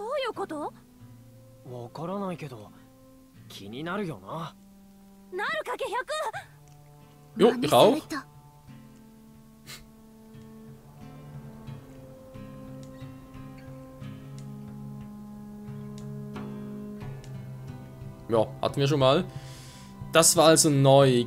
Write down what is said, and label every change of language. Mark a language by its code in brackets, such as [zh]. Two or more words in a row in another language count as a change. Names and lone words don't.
[ja] ること？わからないけど気になるよな。なるかけ [de] Jo, ich auch. Ja, hatten wir schon mal. Das war also neu.